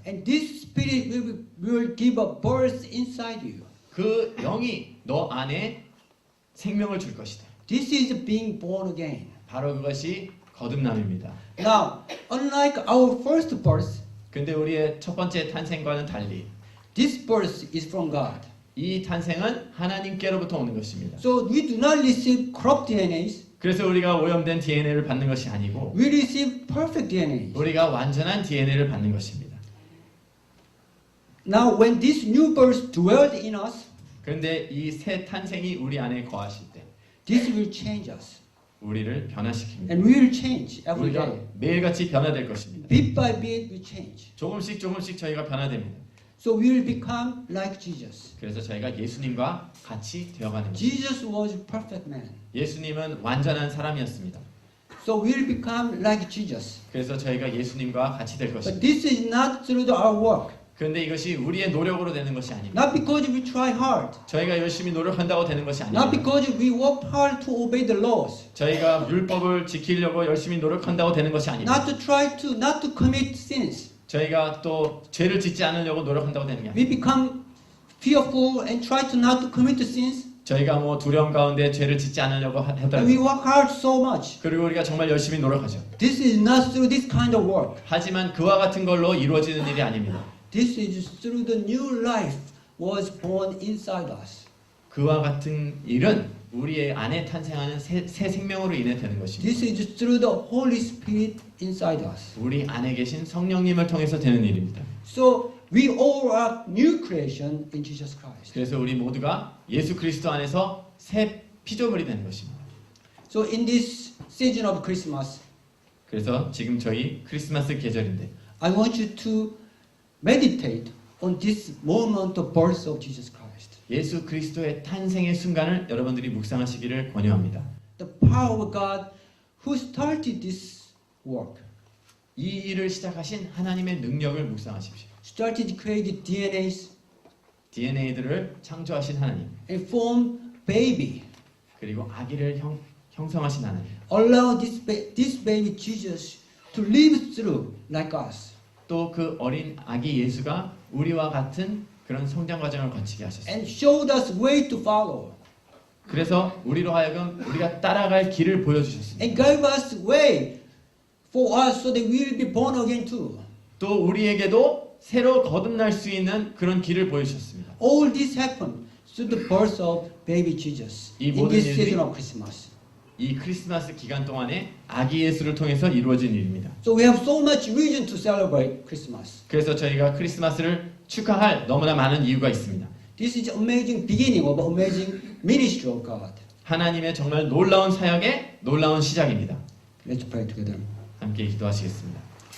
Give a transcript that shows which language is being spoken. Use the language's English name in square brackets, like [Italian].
[English] And this Spirit will give a birth inside you. [Korean] 그 영이 너 안에 생명을 줄 것이다. [English] This is being born again. [Korean] 바로 그것이 거듭남입니다. [English] Now, unlike our first birth, [Korean] 근데 우리의 첫 번째 탄생과는 달리 [English] this birth is from God. [Korean] 이 탄생은 하나님께로부터 오는 것입니다. [English] So we do not receive corrupt DNAs. [Korean] 그래서 우리가 오염된 DNA를 받는 것이 아니고 [English] We receive perfect DNAs. [Korean] 우리가 완전한 DNA를 받는 것입니다. [English] Now, when this new birth dwelled in us, [Korean] 그런데 이 새 탄생이 우리 안에 거하실 때 [English] this will change us. [Korean] 우리를 변화시킵니다. [English] And we will change every [Korean] 우리가 [English] day. [Korean] 매일같이 변화될 것입니다. [English] Bit by bit we change. [Korean] 조금씩 저희가 변화됩니다. [English] So we will become like Jesus. [Korean] 그래서 저희가 예수님과 같이 되어가는 것입니다. [English] Jesus was a perfect man. [Korean] 예수님은 완전한 사람이었습니다. [English] So we will become like Jesus. [Korean] 그래서 저희가 예수님과 같이 될 [English] But [Korean] 것입니다. [English] this is not through our work. [Korean] 그런데 이것이 우리의 노력으로 되는 것이 아닙니다. [English] Not because we try hard. [Korean] 저희가 열심히 노력한다고 되는 것이 [English] Not [Korean] 아닙니다. [English] because we work hard to obey the laws. [Korean] 저희가 율법을 지키려고 열심히 노력한다고 되는 것이 아닙니다. [English] Not to commit sins. [Korean] 저희가 또 죄를 짓지 않으려고 노력한다고 되는 게 [English] We [Korean] 아닙니다. [English] become fearful and try to not to commit the sins. [Korean] 저희가 뭐 두려움 가운데 죄를 짓지 않으려고 [English] And we [Korean] 하더라도 [English] work hard so much. [Korean] 그리고 우리가 정말 열심히 노력하죠. [English] This is not through this kind of work. [Korean] 하지만 그와 같은 걸로 이루어지는 일이 아닙니다. [English] This is through the new life was born inside us. [Korean] 그와 같은 일은 우리의 안에 탄생하는 새 생명으로 인해 되는 것입니다. [English] This is through the Holy Spirit inside us. [Korean] 우리 안에 계신 성령님을 통해서 되는 일입니다. [English] So we all are new creation in Jesus Christ. [Korean] 그래서 우리 모두가 예수 그리스도 안에서 새 피조물이 되는 것입니다. [English] So in this season of Christmas, [Korean] 그래서 지금 저희 크리스마스 계절인데 [English] I want you to meditate on this moment of birth of Jesus Christ. [Korean] 예수 그리스도의 탄생의 순간을 여러분들이 묵상하시기를 권유합니다. [English] The power of God who started this work. [Korean] 이 일을 시작하신 하나님의 능력을 묵상하십시오. [English] Started created DNAs [Korean] DNA들을 창조하신 하나님, [English] and formed baby. [Korean] 그리고 아기를 형성하신 하나님, [English] Allow this baby Jesus to live through like us. [Korean] 또 그 어린 아기 예수가 우리와 같은 그런 성장 과정을 거치게 하셨습니다. [English] And showed us way to follow. [Korean] 그래서 우리로 하여금 우리가 따라갈 길을 보여주셨습니다. [English] And gave us way for us so that we will be born again too. [Korean] 또 우리에게도 새로 거듭날 수 있는 그런 길을 보여주셨습니다. [English] All this happened through the birth of baby Jesus [Korean] 이 [English] in [Korean] 모든 [English] this [Korean] 일들이 [English] season of Christmas. [Korean] 이 크리스마스 기간 동안에 아기 예수를 통해서 이루어진 일입니다. [English] So we have so much reason to celebrate Christmas. [Korean] 그래서 저희가 크리스마스를 축하할 너무나 많은 이유가 있습니다. [English] This is amazing beginning of amazing ministry of God. [Korean] 하나님의 정말 놀라운 사역의 놀라운 시작입니다. [English] Let's pray together. [Korean] 함께 기도하시겠습니다.